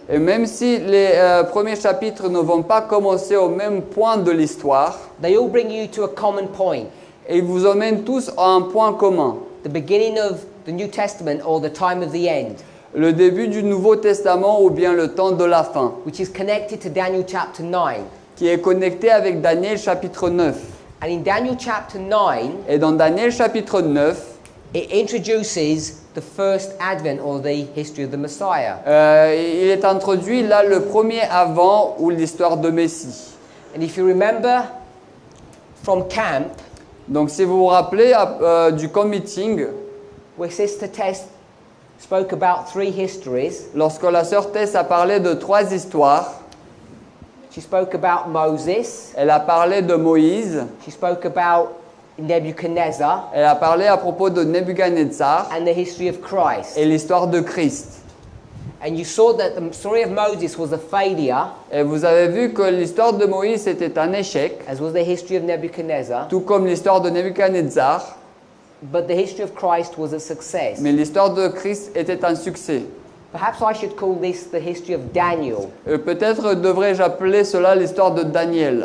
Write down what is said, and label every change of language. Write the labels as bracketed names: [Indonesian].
[French] Et même si les premiers chapitres ne vont pas commencer au même point de l'histoire, [English] they all bring you to a common point. [French] ils vous emmènent tous à un point commun. [English] The beginning of the New Testament or the time of the end, [French] Le début du Nouveau Testament ou bien le temps de la fin, [English] which is connected to Daniel chapter 9. [French] qui est connecté avec Daniel chapitre 9. [English] And in Daniel chapter 9, [French] Et dans Daniel chapitre 9, [English] it introduces the first advent or the history of the Messiah. [French] il est introduit là le premier avant ou l'histoire de Messie. [English] And if you remember from camp, [French] Donc si vous vous rappelez du camp meeting, [English] where Sister Tess spoke about 3 histories, [French] lorsque la sœur Tess a parlé de 3 histoires, [English] she spoke about Moses, [French] elle a parlé de Moïse, [English] she spoke about Nebuchadnezzar, [French] elle a parlé à propos de Nebuchadnezzar [English] and the history of Christ. [French] et l'histoire de Christ. [English] And you saw that the story of Moses was a failure, [French] Et vous avez vu que l'histoire de Moïse était un échec, [English] as was the history of Nebuchadnezzar, [French] tout comme l'histoire de Nebuchadnezzar, [English] but the history of Christ was a success. [French] mais l'histoire de Christ était un succès. [English] Perhaps I should call this the history of Daniel [French] Peut-être devrais-je appeler cela l'histoire de Daniel,